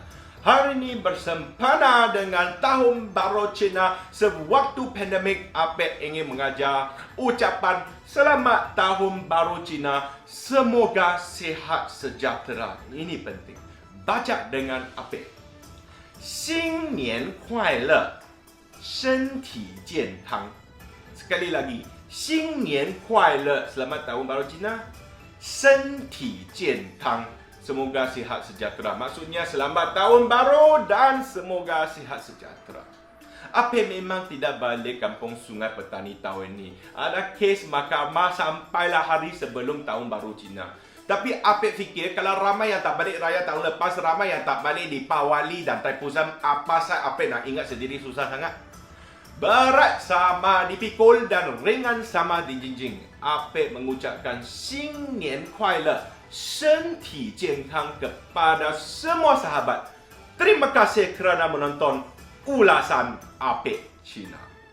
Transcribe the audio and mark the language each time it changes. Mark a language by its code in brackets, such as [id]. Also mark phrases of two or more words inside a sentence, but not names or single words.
[ms] Hari ini bersempena dengan Tahun Baru Cina. Sewaktu pandemik, Apek ingin mengajar ucapan Selamat Tahun Baru Cina. Semoga sihat sejahtera. Ini penting. Baca dengan Apek. [zh] 新年快乐，身体健康. [ms] Sekali lagi, [zh] 新年快乐, [ms] Selamat Tahun Baru Cina. [zh] 身体健康, [ms] semoga sihat sejahtera. Maksudnya selamat tahun baru dan semoga sihat sejahtera. Apek memang tidak balik kampung Sungai Petani tahun ini. Ada kes mahkamah sampailah hari sebelum Tahun Baru Cina. Tapi Apek fikir kalau ramai yang tak balik raya tahun lepas, ramai yang tak balik di Pawali dan Taipusan, apa saya Apek nak ingat sendiri susah sangat. Berat sama dipikul dan ringan sama dijinjing. Apek mengucapkan [zh] 新年快乐, 身体健康 [ms] kepada semua sahabat. Terima kasih kerana menonton ulasan Apek Cina.